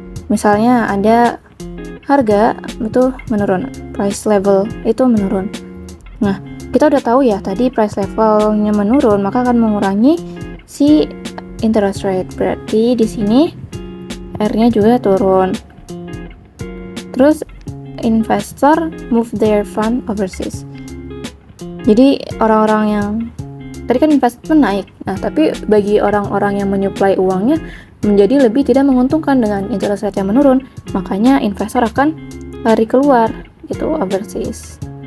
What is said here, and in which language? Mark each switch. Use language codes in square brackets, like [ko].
[id] Misalnya ada harga itu menurun, price level itu menurun. Nah, kita udah tahu ya tadi price levelnya menurun, maka akan mengurangi si interest rate. Berarti di sini R-nya juga turun. [en] Terus investor move their fund overseas. [id] Jadi orang-orang yang tadi kan investment naik, nah tapi bagi orang-orang yang menyuplai uangnya menjadi lebih tidak menguntungkan dengan interest rate yang menurun, makanya investor akan lari keluar, itu overseas.